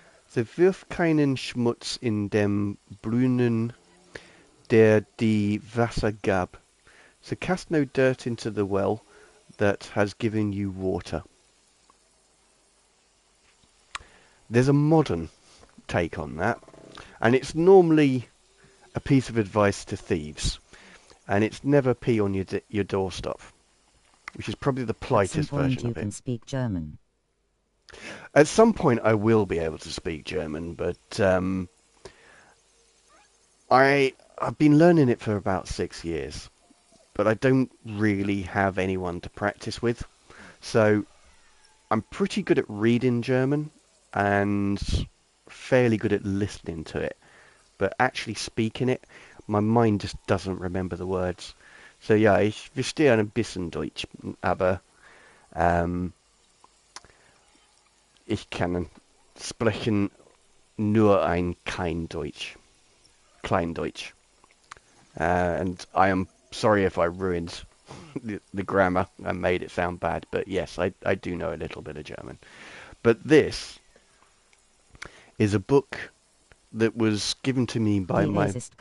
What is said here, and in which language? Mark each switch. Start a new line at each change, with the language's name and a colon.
German: So wirf keinen Schmutz in dem Brunnen, der die Wasser gab.
English: So cast no dirt into the well that has given you water. There's a modern take on that, and it's normally a piece of advice to thieves, and it's never pee on your doorstep, which is probably the politest version of it. You can speak German. At some point I will be able to speak German, but I've been learning it for about 6 years, but I don't really have anyone to practice with, so I'm pretty good at reading German and fairly good at listening to it, but actually speaking it, my mind just doesn't remember the words.
German: So ja, ich verstehe ein bisschen Deutsch, aber ich kann sprechen nur ein Kleindeutsch.
English: And I am sorry if I ruined the grammar and made it sound bad, but yes, I do know a little bit of German. But this is a book that was given to me by my...